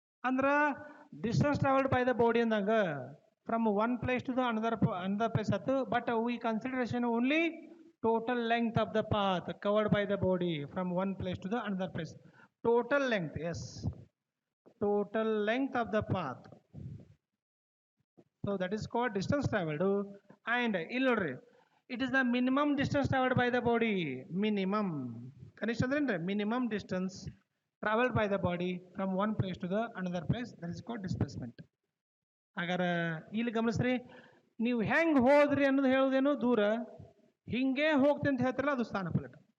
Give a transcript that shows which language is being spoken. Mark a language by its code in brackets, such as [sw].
[en] ಅಂದ್ರ distance travelled by the body ಅಂದಾಗ from one place to the another place ಆಯ್ತು. But we consideration only total length of the path covered by the body from one place to the another place. Total length, yes, total length of the path. So that is called distance traveled. And [kn] ಇಲ್ಲಿ ನೋಡ್ರಿ, [en] it is the minimum distance traveled by the body. Minimum [kn] ಕನಿಷ್ಠ ಅಂದ್ರೆ [en] minimum distance traveled by the body from one place to the another place, that is called displacement. [kn] ಹಾಗಾದ್ರೆ ಇಲ್ಲಿ ಗಮನಿಸ್ರಿ, ನೀವು ಹೆಂಗ್ ಹೋದ್ರಿ ಅನ್ನೋದು ಹೇಳೋದೇನು ದೂರ, ಹಿಂಗೆ ಹೋಗ್ತೀನಿ ಅಂತ ಹೇಳ್ತಾರಲ್ಲ ಅದು ಸ್ಥಾನ ಪಲಟ.